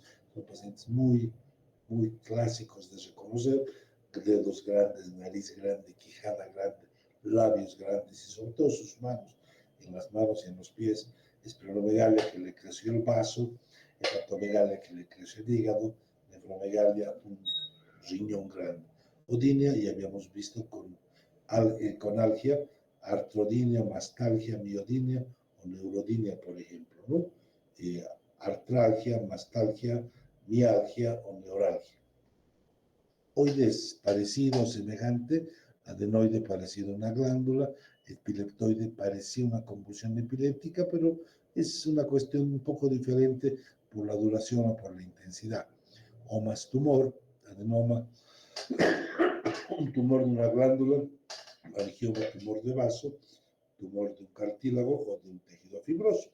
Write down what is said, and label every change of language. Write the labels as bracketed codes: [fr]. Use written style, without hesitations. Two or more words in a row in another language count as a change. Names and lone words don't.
[es] Son pacientes muy clásicos de reconocer: dedos grandes, nariz grande, quijada grande, labios grandes y sobre todo sus manos, en las manos y en los pies. Esplenomegalia, que le creció el vaso; hepatomegalia, que le creció el hígado; nefromegalia, un riñón grande. Odinia, ya habíamos visto con algia, artrodinia, mastalgia, miodinia o neurodinia, por ejemplo, ¿no? Artralgia, mastalgia, mialgia o neuralgia. Oides, parecido o semejante; adenoide, parecido a una glándula; epileptoide, parecía una convulsión epiléptica, pero es una cuestión un poco diferente por la duración o por la intensidad. Omas, tumor, adenoma, un tumor de una glándula; angioma, tumor de vaso; tumor de un cartílago o de un tejido fibroso.